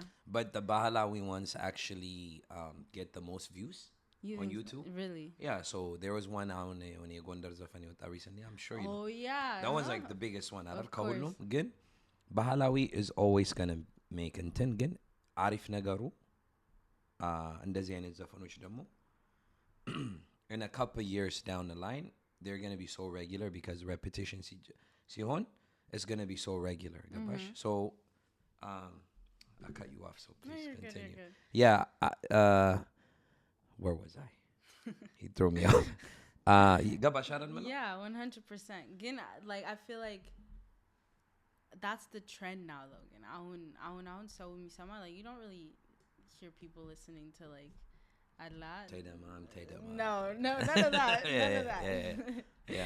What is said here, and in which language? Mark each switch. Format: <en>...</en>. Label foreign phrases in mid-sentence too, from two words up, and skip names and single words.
<en>But the Bahalawi ones actually get the most views on YouTube. Really? Yeah, so there was one on Gondar Zafani recently. I'm sure you know. Oh yeah. That one's like the biggest one. Of course. Again, Bahalawi is always gonna make content. Again, Arif Nagaru.</en> <am>እንደዚህ አይነት ዘፈኖች ደግሞ</am> <en>in a couple years down the line they're going to be so regular because repetition ሲሆን it's going to be so regular ገባሽ so I cut you off so please continue good. yeah where was I he threw me off</en> <am>ገባሽ አይደል ምነው</am> <en>Yeah, 100%. Again, like I feel like that's the trend now though. And ahun so like you don't really hear people listening to like Allah. Take them on. No, none of that. None of that. Yeah.</en>